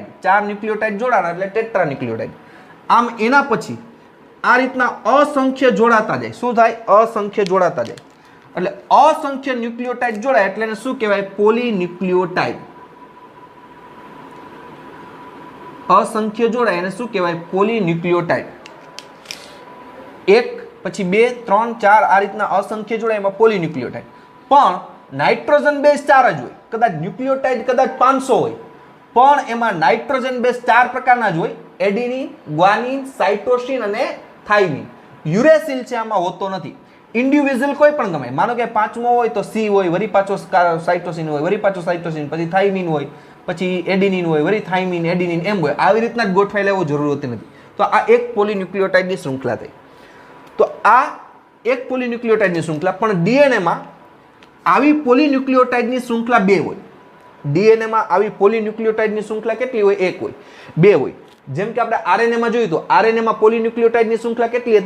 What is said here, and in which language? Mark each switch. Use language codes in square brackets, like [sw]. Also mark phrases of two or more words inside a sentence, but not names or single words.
[gu] 4 ન્યુક્લિયોટાઇડ જોડાણા એટલે ટેટ્રા ન્યુક્લિયોટાઇડ। આમ એના પછી આ રીતના અસંખ્ય જોડાતા જાય। શું થાય? અસંખ્ય જોડાતા જાય। એટલે અસંખ્ય ન્યુક્લિયોટાઇડ જોડાય એટલે એને શું કહેવાય? પોલીન્યુક્લિયોટાઇડ। અસંખ્ય જોડાય એને શું કહેવાય પૉલીન્યૂક્લિયોટાઇડ। એક પછી 2 3 4 આ રીતના અસંખ્ય જોડાય એમાં પૉલીન્યૂક્લિયોટાઇડ। पण [en] nitrogen base [gu] 4 જ હોય, કદાચ ન્યૂક્લિયોટાઇડ કદાચ 500 હોય, પણ એમાં [en] nitrogen base [gu] 4 પ્રકારના જ હોય, એડેનિન, ગ્વાનિન, સાઇટોસિન અને થાયમિન। યૂરેસિલ છે આમાં હોતો નથી। ઇન્ડિવિજ્યુઅલ કોઈ પણ ગમે, માનો કે 5મો હોય તો સી હોય, વરી પાછો સાઇટોસિન હોય, વરી પાછો સાઇટોસિન, પછી થાયમિન હોય, પછી એડેનિન હોય, વરી થાયમિન, એડેનિન એમ હોય। આવી રીતના જ ગોઠવાઈ લેવો જરૂર હોતી નથી। તો આ એક પૉલીન્યૂક્લિયોટાઇડની શ્રૃંખલા થઈ। તો આ એક પૉલીન્યૂક્લિયોટાઇડની શ્રૃંખલા, પણ ડીએનએ માં આવી પૉલીન્યૂક્લિયોટાઇડની શ્રૃંખલા 2 હોય। ડીએનએ માં આવી પૉલીન્યૂક્લિયોટાઇડની શ્રૃંખલા કેટલી હોય? 1 હોય, 2 હોય। જેમ કે આપણે આરએનએ માં જોયું તો આરએનએ માં પૉલીન્યૂક્લિયોટાઇડની શ્રૃંખલા કેટલી હતી?